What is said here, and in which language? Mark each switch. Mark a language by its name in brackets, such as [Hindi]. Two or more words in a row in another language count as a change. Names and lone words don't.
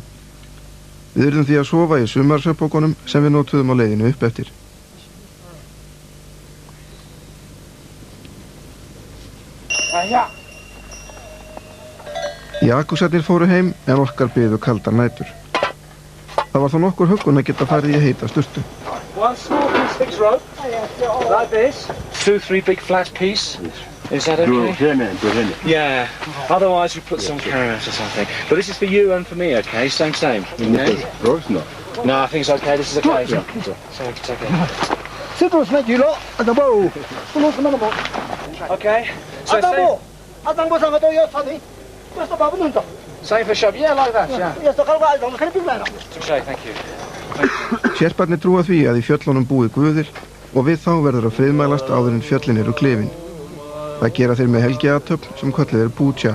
[Icelandic] Við urðum því að sofa í sumarsvefnpokunum sem við notuðum á leiðinu upp eftir. Jakúsarnir fóru heim en okkar byggðu kaldar nætur. Það var þó nokkur huggun að geta farið í heita sturtu. [English] One small piece fixed rope, like this. 2-3 big flat piece. Is that okay? Yeah. Otherwise we put some carrots or something. But this is for you and for me, okay? Same. Okay? No, I think it's okay. This is okay. So it's okay. Okay. So same for shop. Yeah, like that. Yeah. Okay, thank you. [Icelandic] Sherparnir trúa því að í fjöllunum búi guðir og við þá verður að friðmælast áður en fjöllin eru klifin. Það gera þeir með helgiathöfn sem kölluð er pútja.